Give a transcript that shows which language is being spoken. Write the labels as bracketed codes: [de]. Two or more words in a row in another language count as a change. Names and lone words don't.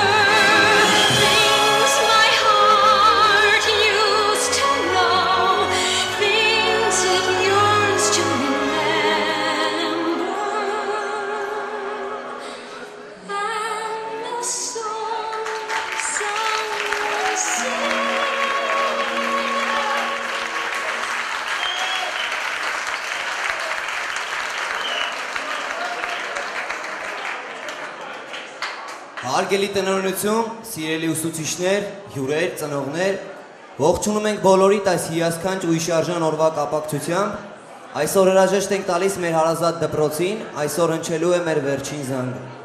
[en] Things my heart used to know, things it yearns to remember. And the song someone sings. [hy] Հարգելի տնօրինություն, սիրելի ուսուցիչներ, հյուրեր, ծնողներ, ողջունում ենք բոլորիդ այս հիասքանչ ու հիշարժան օրվա կապակցությամբ։ Այսօր հրաժեշտ ենք տալիս մեր հարազատ դպրոցին, այսօր հնչելու է մեր վերջին զանգը։